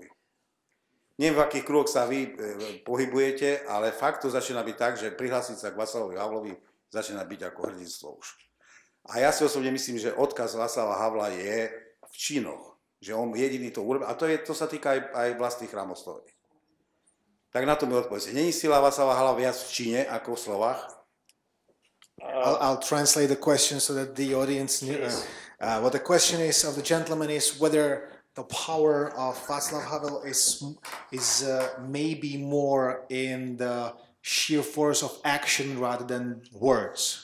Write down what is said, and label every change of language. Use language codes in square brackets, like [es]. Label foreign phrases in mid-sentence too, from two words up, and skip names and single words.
[sk] Neviem, v akých kruhoch sa vy pohybujete, ale fakt to začína byť tak, že prihlásiť sa k Václavovi Havlovi začína byť ako hrdinstvo už. A ja si osobne myslím, že odkaz Václava Havla je v činoch, že on jediný to urobil, a to sa týka aj Vlasty Chramostovej. Tak na to mi odpovedzte. Není sila Václava Havla viac v Číne ako v slovách? [en] I'll translate the question so that the audience knew. What the question is of the gentleman is whether the power of Václav Havel is maybe more in the sheer force of action rather than words.